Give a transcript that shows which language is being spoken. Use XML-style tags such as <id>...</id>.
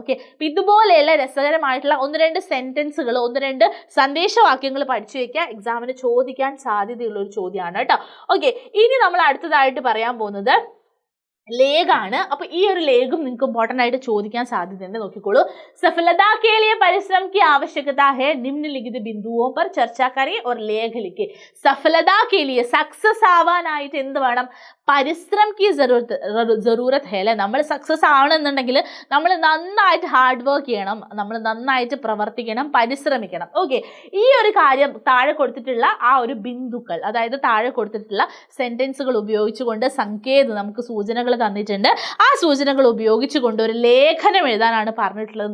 <ml>Okay, അപ്പൊ ഇതുപോലെയുള്ള രസകരമായിട്ടുള്ള 1-2 സെന്റൻസുകൾ, 1-2 സന്ദേശവാക്യങ്ങൾ പഠിച്ചു വെക്കുക. എക്സാമിന് ചോദിക്കാൻ സാധ്യതയുള്ള ഒരു ചോദ്യമാണ് കേട്ടോ. ഓക്കെ, ഇനി നമ്മൾ അടുത്തതായിട്ട് പറയാൻ പോകുന്നത് ലേഖാണ്. അപ്പൊ ഈ ഒരു ലേഖം നിങ്ങൾക്ക് ഇമ്പോർട്ടന്റ് ആയിട്ട് ചോദിക്കാൻ സാധ്യതയുണ്ട്.</ml> <hi>നോക്കിക്കോളൂ, സഫലതാ के लिए परिश्रम की आवश्यकता है, निम्नलिखित बिंदुओं पर चर्चा करें और लेख लिखे.</hi> <ml>സഫലതാ</ml> <hi>के लिए</hi> <ml>സക്സസ് ആവാനായിട്ട് എന്ത് വേണം?</ml> <hi>പരിശ്രം की जरूरत है അല്ലെ.</hi> <ml>നമ്മൾ സക്സസ് ആവണമെന്നുണ്ടെങ്കിൽ നമ്മൾ നന്നായിട്ട് ഹാർഡ് വർക്ക് ചെയ്യണം, നമ്മൾ നന്നായിട്ട് പ്രവർത്തിക്കണം, പരിശ്രമിക്കണം. ഓക്കെ, ഈ ഒരു കാര്യം താഴെ കൊടുത്തിട്ടുള്ള ആ ഒരു ബിന്ദുക്കൾ, അതായത് താഴെ കൊടുത്തിട്ടുള്ള സെന്റൻസുകൾ ഉപയോഗിച്ചുകൊണ്ട് സങ്കേതം നമുക്ക് സൂചനകൾ തന്നിട്ടുണ്ട്. ആ സൂചനകൾ ഉപയോഗിച്ചുകൊണ്ട് ഒരു ലേഖനം എഴുതാനാണ് പറഞ്ഞിട്ടുള്ളത്.</ml>